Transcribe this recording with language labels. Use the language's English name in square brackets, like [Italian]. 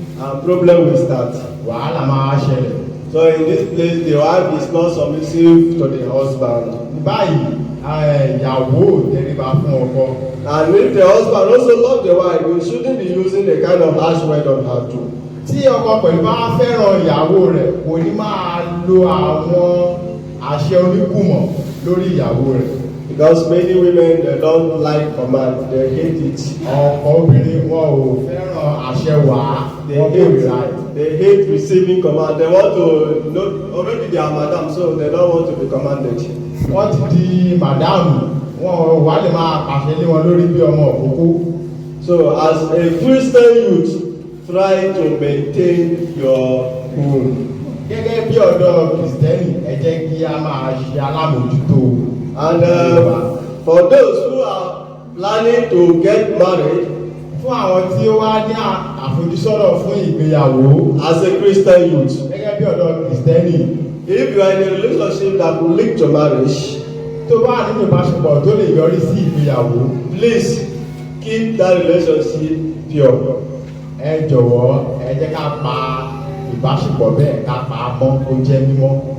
[English] And problem will start. [Yoruba] Wàhálà máa ṣẹlẹ̀. [English] So in this place, the wife is not submissive to the husband. [Yoruba] Báyìí ìyàwó tẹríba fún ọkọ. [English] And if the husband also love the wife, you shouldn't be using the kind of harsh word on her too. [Yoruba] Tí ọkọ pẹ̀lú bá fẹ́ràn ìyàwó rẹ̀ kò ní máa lo àwọn àṣẹ oníkùmọ̀ lórí ìyàwó rẹ̀. [English] Because many women, they don't like command, they hate it. [Yoruba] Ọ̀pọ̀ obìnrin wọn ò fẹ́ràn àṣẹ wàá. [English] They hate receiving command. They want to know, already they are madam, so they don't want to be commanded. [Yoruba] Wọ́n ti di màdáàmù, wọn wà lè máa pàṣẹ lé wọn lórí bí ọmọ òkókó. [English] So as a Christian youth, try to maintain your home. [Yoruba] Gẹ́gẹ́ bí ọ̀dọ́ Kìrìsìtẹ́nì, ẹ jẹ́ kí a máa ṣe alámòjútó. [English] And for those who are planning to get married, [Yoruba] fún àwọn tí ó wá ní àfojúsọ́nà fún ìgbéyàwó. [English] as a Christian youth, [Yoruba] Gẹ́gẹ́ bí ọ̀dọ́ Kìrìsìtẹ́nì. [English] if you are in a relationship that will lead to marriage, [Yoruba] tó bá nínú ìbáṣepọ̀ tó lè yọrí sí ìgbéyàwó. [English] please keep that relationship pure. [Yoruba] Ẹ jọ̀wọ́ ẹ jẹ́ ká pa ìbáṣepọ̀ bẹ́ẹ̀ ká pa á mọ́ kó jẹ́ mímọ́.